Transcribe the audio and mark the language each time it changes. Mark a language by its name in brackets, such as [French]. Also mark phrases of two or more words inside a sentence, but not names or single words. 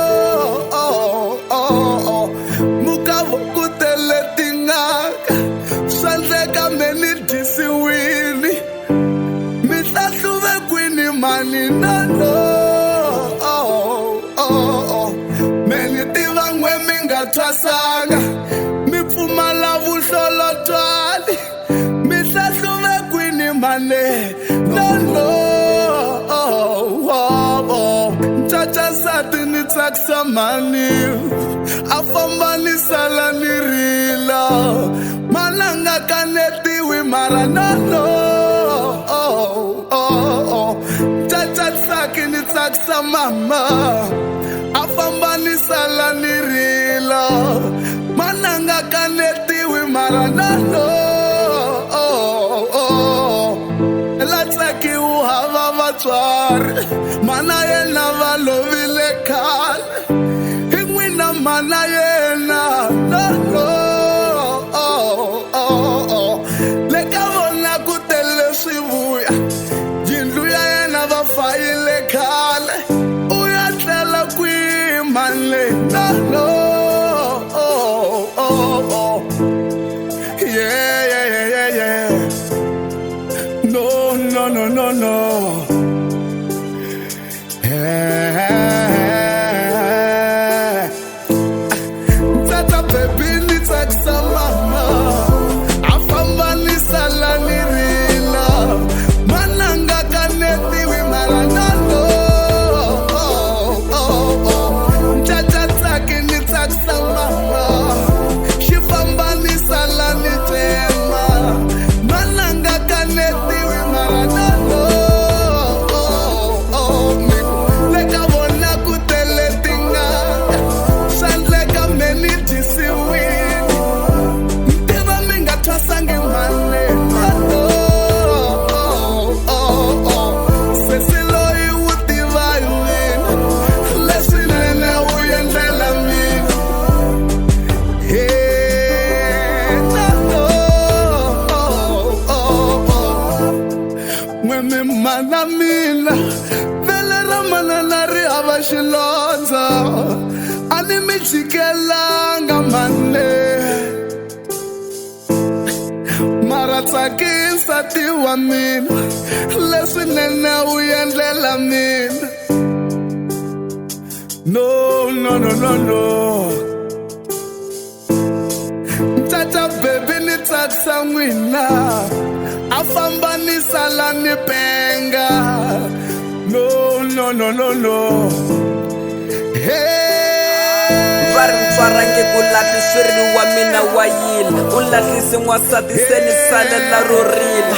[Tsonga] Mani [English] no, no. [Tsonga] Meni tivangwe minga twasanga. Mipfuma la vuhlolo twali. Mihlahluve kwini mane [English] no, no. [Tsonga] Chacha sati ni tsakisa mani. Afamba ni sala ni rila. Mananga kanetiwi mara [English] no, no. [Tsonga] Chacha ni tsakisa mama. Afamba ni sala ni rila. Mananga kanetiwi mara [English] no, no. [Tsonga] La tsaki uhava vatswari. Mana yena valovile khale. Hingwina mana yena [English] no, no. [Tsonga] Leka vona kutele swivuya. Jindlu ya yena vafayile khale. Uyatlela kwimale [English] no, no. Yeah, yeah, yeah, yeah, yeah. No, no, no, no, no. [Tsonga] Yeah. Tata baby ni tsakisa mama. Afamba ni sala ni rila. Mananga kanetiwi mara [English] no, no. [Tsonga] Chacha tsaki ni tsakisa mama. Shifamba ni sala ni tema. Mananga kanetiwi mara [English] no, no. [Tsonga] Leka vona kutele tinga. Sandleka meni tisiwini. Mtiva minga twasange mane [English] no, no. [Tsonga] Sesiloyi utiva yini. Lesinene uyendlela mina. [English] Yeah, no, no. [Tsonga] Mwemi mana mina. Vele ramana nari hava xilondza. Ani mi jikelanga mane. Mara tsakisa tiwa mina. Leswinene uyendlela mina. [English] No, no, no, no, no. [Tsonga] Chacha baby ni tsakisa n'wina. Afamba ni sala ni penga. [English] No, no, no, no, no. Hey. [Tsonga] Varintswarange kulahli swiri wa mina wa yila. Ulahlisi n'wasati se ni salela ro rila.